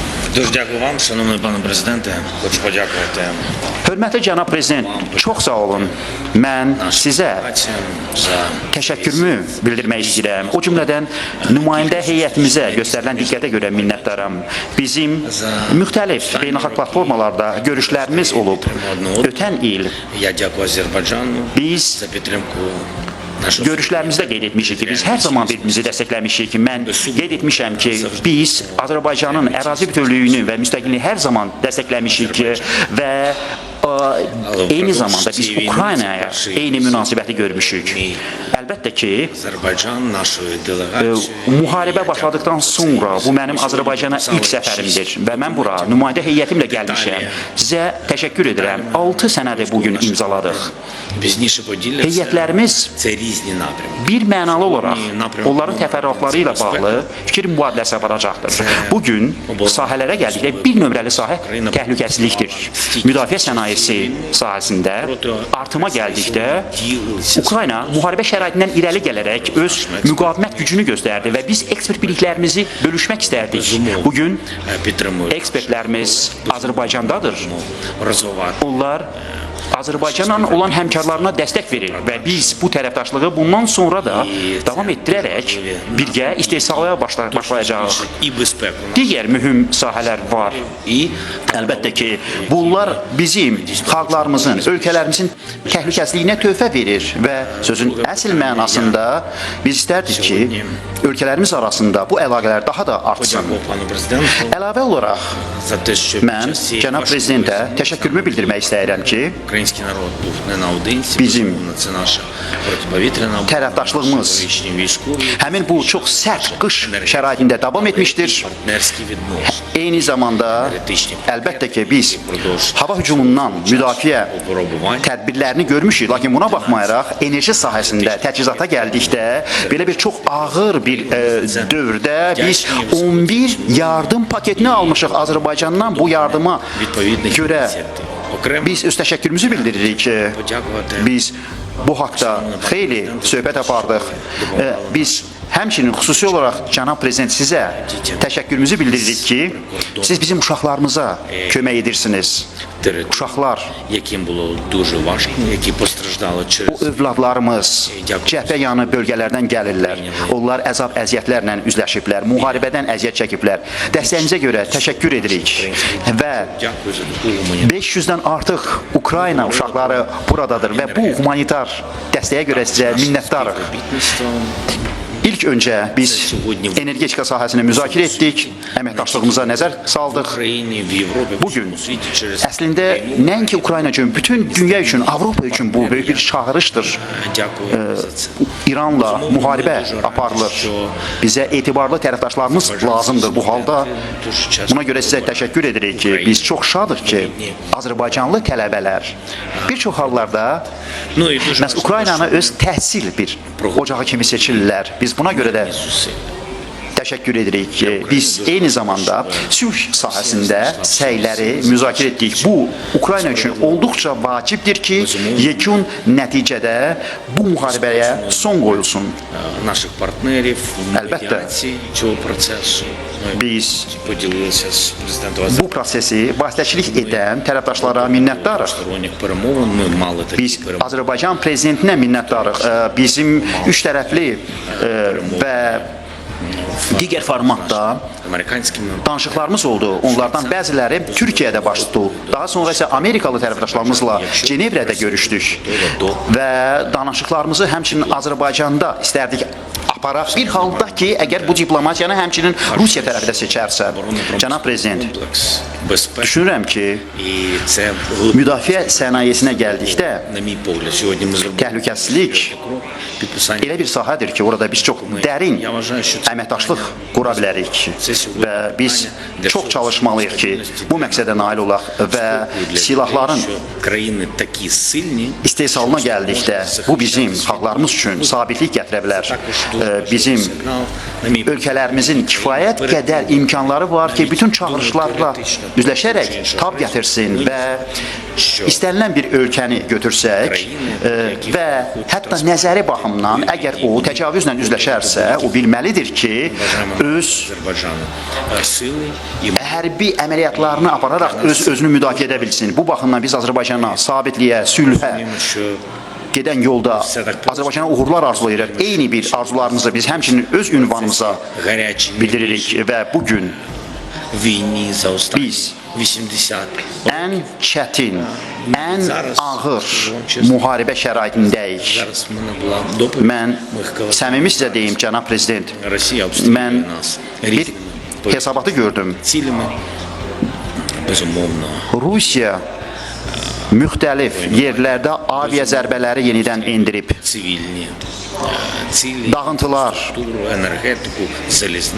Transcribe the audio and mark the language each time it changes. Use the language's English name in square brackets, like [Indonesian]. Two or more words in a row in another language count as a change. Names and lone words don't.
[Ukrainian] Дуже дякую вам, шановний пане президенте. Хочу подякувати [Azerbaijani] Hörmətli cənab prezident, çox sağ olun. Mən sizə [Ukrainian] за [Azerbaijani] təşəkkürümü bildirmək istəyirəm. O cümlədən nümayəndə heyətimizə göstərilən diqqətə görə minnətdaram. Bizim müxtəlif beynəlxalq platformalarda görüşlərimiz olub. Ötən il [Ukrainian] Я дякую Азербайджану [Azerbaijani] biz [Ukrainian] за підтримку нашого [Azerbaijani] görüşlərimizdə qeyd etmişik ki, biz hər zaman bir-birimizi dəstəkləmişik ki, mən qeyd etmişəm ki, biz Azərbaycanın ərazi bütövlüyünü və müstəqilliyini hər zaman dəstəkləmişik ki, və eyni zamanda biz Ukraynaya eyni münasibəti görmüşük. Əlbəttə ki, [Ukrainian] Azərbaycan нашої делегації [Azerbaijani] müharibə başladıktan sonra bu mənim Azərbaycana ilk səfərimdir və mən bura nümayəndə heyətimlə gəlmişəm. Sizə təşəkkür edirəm. 6 sənədi bugün imzaladıq. [Ukrainian] пізніше поділяться. [Azerbaijani] Heyətlərimiz [Ukrainian] Це rізні напрямки. [Azerbaijani] bir mənalı olaraq onların təfərrüatları ilə bağlı fikir mübadiləsi aparacaqdır. Bugün sahələrə gəldikdə bir nömrəli sahə təhlükəsizlikdir. Müdafiə sənayesi sahəsində artıma gəldikdə Ukrayna müharibə şəraitindən irəli gələrək öz müqavimət gücünü göstərdi və biz ekspert biliklərimizi bölüşmək istərdik. Bugün [Ukrainian] Підтримують [Azerbaijani] ekspertlərimiz Azərbaycandadır. [Ukrainian] розвивати [Azerbaijani] Onlar Azərbaycanla olan həmkarlarına dəstək verir və biz bu tərəfdaşlığı bundan sonra da davam etdirərək birgə istehsalı başlayacağıq. [Ukrainian] і безпеку. [Azerbaijani] Digər mühüm sahələr var. Əlbəttə ki, bunlar bizim xalqlarımızın, ölkələrimizin təhlükəsizliyinə töhfə verir və sözün əsl mənasında biz istərdik ki, ölkələrimiz arasında bu əlaqələr daha da artsın. [Ukrainian] Дякую пану президенту [Azerbaijani] Əlavə olaraq [Ukrainian] за те, що [Azerbaijani] mən cənab prezidentə təşəkkürümü bildirmək istəyirəm ki, [Ukrainian] український народ був не наодинці, [Azerbaijani] Bizim [Ukrainian] безумовно, це наша протиповітряна [Azerbaijani] tərəfdaşlığımız [Ukrainian] річні військові, [Azerbaijani] həmin bu çox sərt qış şəraitində davam etmişdir. [Ukrainian] партнерські відносини, [Azerbaijani] Eyni zamanda əlbəttə ki, biz hava hücumundan müdafiə [Ukrainian] випробування. [Azerbaijani] tədbirlərini görmüşük, lakin buna baxmayaraq enerji sahəsində təchizata gəldikdə belə bir çox ağır bir dövrdə biz 11 yardım paketini almışıq Azərbaycandan. Bu yardıma [Ukrainian] Відповідних [Azerbaijani] görə [Ukrainian] ініціатив. Окремо [Azerbaijani] biz öz təşəkkürümüzü bildiririk ki, [Ukrainian] подякувати [Azerbaijani] biz bu haqda xeyli söhbət apardıq. Biz həmçinin xüsusi olaraq cənab prezident sizə təşəkkürümüzü bildiririk ki, siz bizim uşaqlarımıza kömək edirsiniz. [Ukrainian] території, [Azerbaijani] Uşaqlar, [Ukrainian] яким було дуже важко, які постраждали [Azerbaijani] bu [Ukrainian] через [Azerbaijani] övladlarımız cəbhə yanı bölgələrdən gəlirlər. Onlar əzab əziyyətlərlə üzləşiblər, müharibədən əziyyət çəkiblər. Dəstəyinizə görə təşəkkür edirik və [Ukrainian] дякую за таку гуманітарну [Azerbaijani] 500-dən artıq Ukrayna uşaqları buradadır və bu humanitar dəstəyə görə sizə minnətdarıq. [Ukrainian] співробітництво. [Azerbaijani] İlk öncə biz energetika sahəsini müzakirə etdik, əməkdaşlığımıza nəzər saldıq. [Ukrainian] Україні, в Європі, в [Azerbaijani] Bugün [Ukrainian] усьому світі через [Azerbaijani] əslində nəinki Ukrayna üçün, bütün dünya üçün, Avropa üçün bu böyük bir çağırışdır. [Ukrainian] дякую за це. [Azerbaijani] İranla müharibə aparılır. Bizə etibarlı tərəfdaşlarımız lazımdır bu halda. [Ukrainian] Дуже часто [Azerbaijani] Buna görə sizə təşəkkür edirik ki, biz çox şadıq ki, Azərbaycanlı tələbələr bir çox hallarda [Ukrainian] Ну і дуже [Azerbaijani] məhz Ukraynanı öz təhsil bir ocağı kimi seçirlər. Biz buna görə də [Ukrainian] зусиль. [Azerbaijani] təşəkkür edirik ki, biz eyni zamanda sülh sahəsində səyləri müzakirə etdik. Bu, Ukrayna üçün olduqca vacibdir ki, yekun nəticədə bu müharibəyə son qoyulsun. [Ukrainian] Наших партнерів в [Azerbaijani] Әлбәттə. [Ukrainian] медіації цього процесу. Ми [Azerbaijani] Biz [Ukrainian] поділилися з президентом [Azerbaijani] bu prosesi vasitəçilik edən tərəfdaşlara minnətdarıq. [Ukrainian] Azərbaycanlık перемовин. Ми мали такі [Azerbaijani] Biz [Ukrainian] перемовини. [Azerbaijani] Azərbaycan prezidentinə minnətdarıq. Bizim üç tərəfli və digər formatda [Ukrainian] Американськими [Azerbaijani] danışıqlarımız oldu. Onlardan bəziləri Türkiyədə baş tutdu. Daha sonra isə Amerikalı tərəfdaşlarımızla Cenevrədə görüşdük və danışıqlarımızı həmçinin Azərbaycanda istərdik aparaq. Bir halda ki, əgər bu diplomatiyanı həmçinin Rusiya tərəfi də seçərsə, cənab prezident, [Ukrainian] комплекс безпеки. [Azerbaijani] düşünürəm ki, [Ukrainian] І це, [Azerbaijani] müdafiə sənayesinə gəldikdə [Ukrainian] на мій погляд, сьогодні ми зробили [Azerbaijani] təhlükəsizlik [Ukrainian] крок підписання. [Azerbaijani] elə bir sahədir ki, orada biz çox dərin əməkdaşlıq qura bilərik və biz çox çalışmalıyıq ki, bu məqsədə nail olaq və silahların [Ukrainian] Що країни такі сильні, [Azerbaijani] istehsalına gəldikdə bu bizim xalqlarımız üçün sabitlik gətirə bilər. Bizim [Ukrainian] сигнал, на мій погляд, [Azerbaijani] ölkələrimizin kifayət qədər imkanları var ki, bütün çağırışlarla üzləşərək tab gətirsin və istənilən bir ölkəni götürsək və hətta nəzəri baxımından baxımdan əgər o təcavüzlə üzləşərsə, o bilməlidir ki, öz Azərbaycanı sili і hərbi əməliyyatlarını apararaq özünü müdafiə edə bilsin. Bu baxımdan biz Azərbaycana sabitliyə, sülhə [Ukrainian] що [Azerbaijani] gedən yolda Azərbaycana uğurlar arzulayırıq. Eyni bir arzularımızı biz həmçinin öz ünvanımıza [Ukrainian] гарячі [Azerbaijani] bildiririk və bugün [Ukrainian] війні за останні [Azerbaijani] Biz 80 ən çətin, ən ağır müharibə şəraitindəyik. [Ukrainian] зараз в мене була доповідь [Azerbaijani] Mən [Ukrainian] моїх колег. [Azerbaijani] səmimi sizə deyim, cənab prezident, [Ukrainian] Росія обстрілює [Azerbaijani] mən [Ukrainian] нас [Azerbaijani] bir [Ukrainian] різними [Azerbaijani] hesabatı gördüm. [Ukrainian] цілями. Безумовно, [Azerbaijani] Rusiya müxtəlif yerlərdə aviya zərbələri yenidən endirib. [Ukrainian] цивільні цілі, [Azerbaijani] Dağıntılar, [Ukrainian] структуру, енергетику, залізницю.